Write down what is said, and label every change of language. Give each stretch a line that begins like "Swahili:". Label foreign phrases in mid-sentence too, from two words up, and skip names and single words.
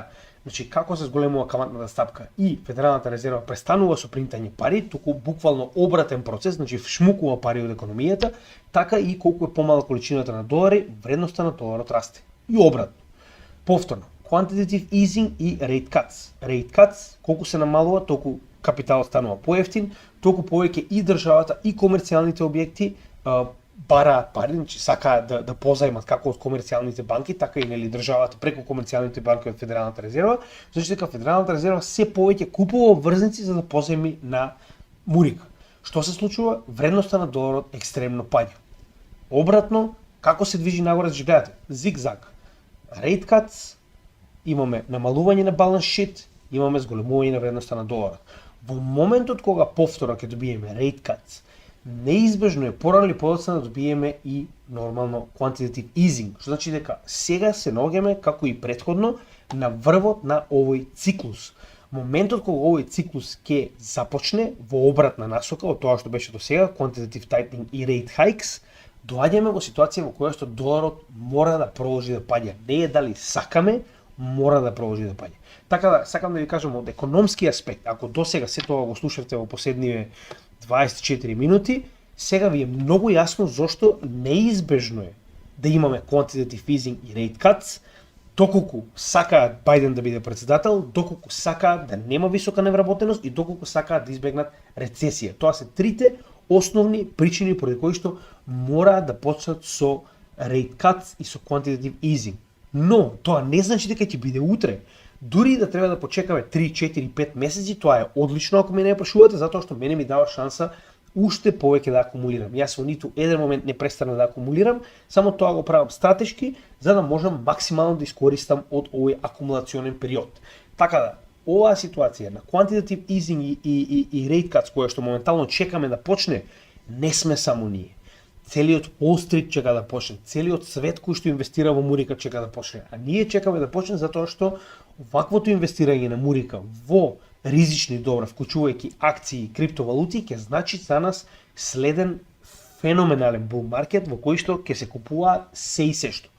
Macedonian: Значи како се зголемува каматната стапка и Федералната резерва престанува со принтање пари, туку буквално обратен процес, значи шмукува пари од економијата, така и колку е помала количината на долари, вредноста на доларот расте. И обратно. Повторно,
English: quantitative easing
Macedonian: и
English: rate cuts. Rate cuts,
Macedonian: колку се намалува, толку капиталот станува поевтин, толку повеќе и државата и комерцијалните објекти бараат пари, значи сакаат да позајмат како од комерцијалните банки, така и нели државата преку комерцијалните банки од Федералната резерва, значи дека Федералната резерва се повеќе купува обврзници за да позајми на Мурик. Што се случува? Вредноста на доларот екстремно паѓа. Обратно, како се движи нагоре, значи гледате, зигзаг.
English: Rate cuts,
Macedonian: имаме намалување на
English: balance sheet,
Macedonian: имаме зголемување на вредноста на доларот. Во моментот кога повторно ќе добиеме
English: rate cuts,
Macedonian: неизбежно е порано или подоцна да добиеме и нормално
English: quantitative easing,
Macedonian: што значи дека сега се наоѓаме како и претходно на врвот на овој циклус. Моментот кога овој циклус ќе започне во обратна насока од тоа што беше до сега,
English: quantitative tightening и rate hikes,
Macedonian: доаѓаме во ситуација во која што доларот мора да продолжи да паѓа. Не е дали сакаме, мора да продолжи да паѓа. Така да сакам да ви кажам од економски аспект, ако досега се тоа го слушавте во последниве 24 минути, сега ви е многу јасно зошто неизбежно е да имаме
English: quantitative easing
Macedonian: и
English: rate cuts,
Macedonian: доколку сакаат Бајден да биде председател, доколку сакаат да нема висока невработеност и доколку сакаат да избегнат рецесија. Тоа се трите основни причини поради кои што мораат да почнат со
English: rate cuts
Macedonian: и со
English: quantitative easing.
Macedonian: Но тоа не значи дека ќе биде утре. Дури да треба да почекаме 3, 4, 5 месеци, тоа е одлично ако мене ја прашувате, затоа што мене ми дава шанса уште повеќе да акумулирам. Јас во ниту еден момент не престанав да акумулирам, само тоа го правам стратешки, за да можам максимално да искористам од овој акумулационен период. Така да, оваа ситуација на
English: quantitative easing
Macedonian: и
English: rate cuts
Macedonian: која што моментално чекаме да почне, не сме само ние. Целиот Wall Street чека да почне, целиот свет кој што инвестира во Мурика чека да почне. А ние чекаме да почне затоа што ваквото инвестирање на Мурика во ризични добра, вклучувајќи акции и криптовалути, ќе значи за нас следен феноменален бул маркет во кој што ќе се купува се и се што.